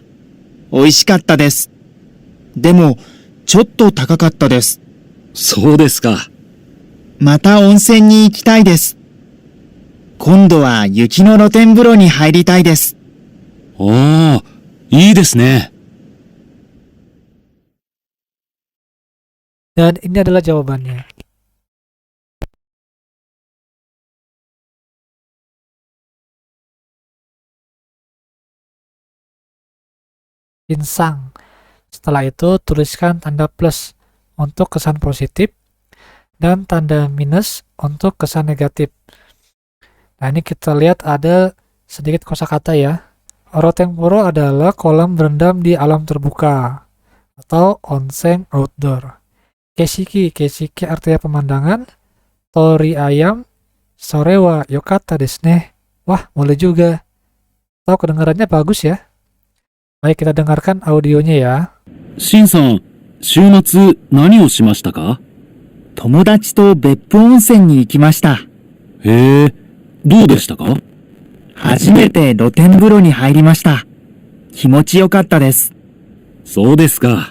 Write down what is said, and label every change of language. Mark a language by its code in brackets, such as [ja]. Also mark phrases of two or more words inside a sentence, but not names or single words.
[ja] 美味しかったです。でも、ちょっと高かったです。そうですか。また温泉に行きたいです。今度は雪の露天風呂に入りたいです。ああ、いいですね。 [id] Dan ini adalah jawabannya. Shinsang. Setelah itu tuliskan tanda plus untuk kesan positif dan tanda minus untuk kesan negatif. Nah, ini kita lihat ada sedikit kosakata ya. Rotengpuro adalah kolam berendam di alam terbuka atau onsen outdoor. Keshiki artinya pemandangan. [ja] Tori ayam, それはよかったですね. [id] Wah, boleh juga. Atau kedengarannya bagus ya. Baik, kita dengarkan audionya ya. [ja] シンさん、週末何をしましたか？友達と別府温泉に行きました。へえ、どうでしたか？初めて露天風呂に入りました。気持ちよかったです。そうですか。